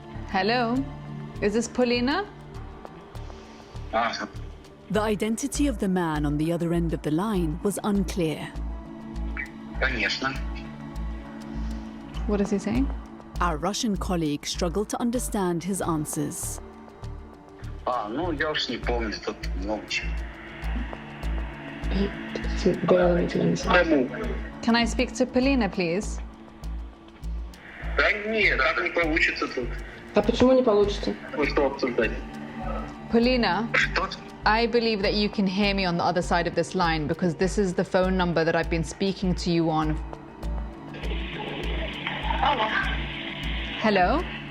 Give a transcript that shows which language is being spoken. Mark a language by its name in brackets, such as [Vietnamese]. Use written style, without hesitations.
[English] Hello? Is this Polina? The identity of the man on the other end of the line was unclear. What is he saying? Our Russian colleague struggled to understand his answers. [Russian] Я уж не помню, тут много чего. [English] Can I speak to Polina, please? [Russian] Да нет, так не получится тут. А почему не получится? Что обсуждать? [English] Polina, I believe that you can hear me on the other side of this line because this is the phone number that I've been speaking to you on. Hello?